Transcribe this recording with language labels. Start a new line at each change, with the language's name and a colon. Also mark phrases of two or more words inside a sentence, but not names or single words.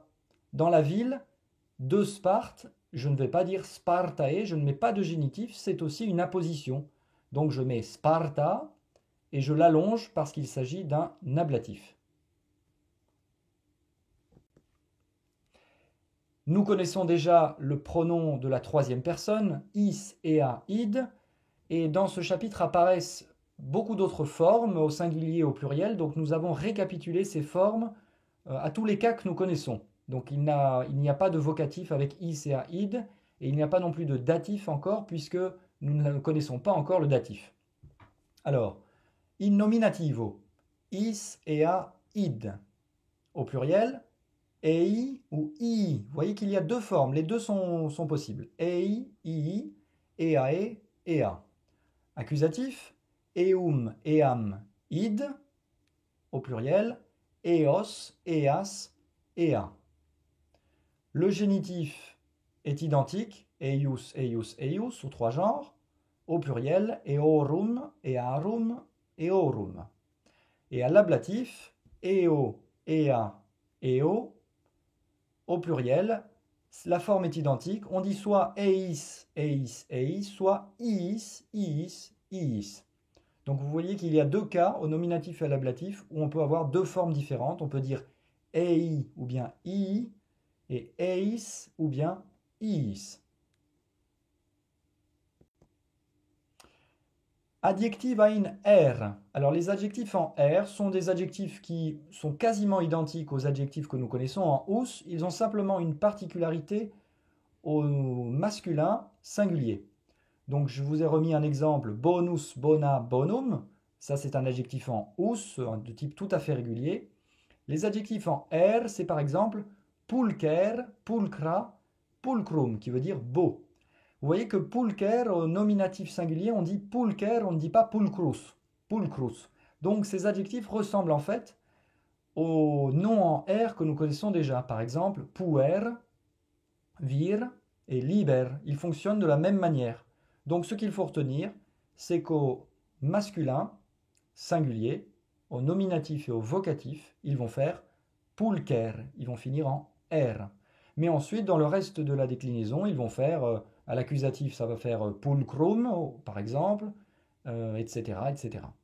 French: Dans la ville de Sparte, je ne vais pas dire Spartae, je ne mets pas de génitif, c'est aussi une apposition. Donc je mets Sparta et je l'allonge parce qu'il s'agit d'un ablatif. Nous connaissons déjà le pronom de la troisième personne,
Latin: is, ea, id,
French: et dans ce chapitre apparaissent beaucoup d'autres formes au singulier et au pluriel, donc nous avons récapitulé ces formes à tous les cas que nous connaissons. Donc il n'y a pas de vocatif avec
Latin: is et a id,
French: et il n'y a pas non plus de datif encore, puisque nous ne connaissons pas encore le datif. Alors,
Latin: in nominativo, is et a id.
French: Au pluriel, ei ou ii. Vous voyez qu'il y a deux formes, les deux sont possibles.
Latin: Ei, ii, eae, ea. Accusatif, eum, eam, id.
French: Au pluriel,
Latin: eos, eas, ea.
French: Le génitif est identique,
Latin: eius, eius, eius,
French: sous trois genres, au pluriel,
Latin: eorum, earum, eorum.
French: Et à l'ablatif,
Latin: eo, ea, eo,
French: au pluriel, la forme est identique, on dit soit
Latin: eis, eis, eis,
French: soit
Latin: iis, iis, iis.
French: Donc vous voyez qu'il y a deux cas, au nominatif et à l'ablatif, où on peut avoir deux formes différentes. On peut dire ei ou bien ii, et eis ou bien iis.
Latin: Adjective in R.
French: Alors les adjectifs en R sont des adjectifs qui sont quasiment identiques aux adjectifs que nous connaissons en us. Ils ont simplement une particularité au masculin singulier. Donc je vous ai remis un exemple,
Latin: bonus, bona, bonum.
French: Ça c'est un adjectif en us, de type tout à fait régulier. Les adjectifs en R, c'est par exemple
Latin: pulcher, pulcra, pulcrum,
French: qui veut dire beau. Vous voyez que pulcher, au nominatif singulier, on dit pulcher, on ne dit pas pulcrus. Pulcrus. Donc ces adjectifs ressemblent en fait aux noms en R que nous connaissons déjà. Par exemple,
Latin: puer, vir et liber.
French: Ils fonctionnent de la même manière. Donc ce qu'il faut retenir, c'est qu'au masculin singulier, au nominatif et au vocatif, ils vont faire pulcher. Ils vont finir en R. Mais ensuite, dans le reste de la déclinaison, ils vont faire, à l'accusatif, ça va faire pulcrum, par exemple, etc., etc.